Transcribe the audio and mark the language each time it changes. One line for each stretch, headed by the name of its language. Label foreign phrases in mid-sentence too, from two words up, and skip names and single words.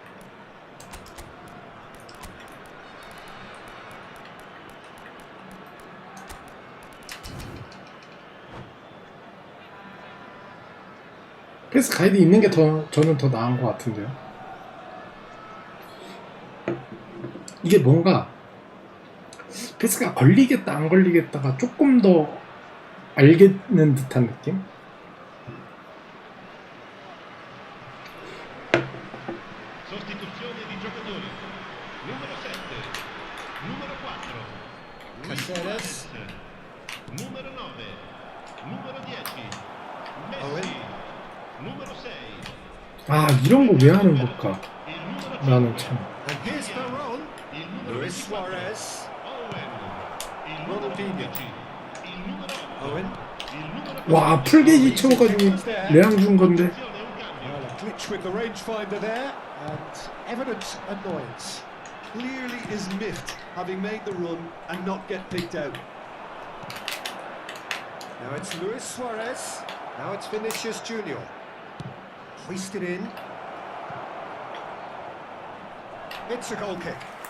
Korean: 패스 가이드 있는 게 저는 더 나은 것 같은데요. 이게 뭔가 패스가 걸리겠다 안 걸리겠다가 조금 더 알겠는 듯한 느낌?
Italian: Sostituzione di giocatori. Numero 7, numero 4, Caceres. numero 9, numero 10, Owen. Messi, numero 6,
Korean: 아, 이런 거 왜 하는 걸까?
Italian: il numero
Korean: 나는
Italian: 5,
Korean: 참.
English: And here's Veron.
Italian: il numero Luis 24, Suarez. Owen, il numero Ronaldinho. 11, il numero 8, Owen. il numero
Korean: 와, 풀게이지 채워가지고 레앙 준 건데.
Italian: Attenzione, un cambio.
English: Well, a glitch with the rangefinder there, and evident annoyance. Clearly is miffed having made the run and not get picked out. Now it's Luis Suarez. Now it's Vinicius Junior. Hoisted in. It's a goal kick.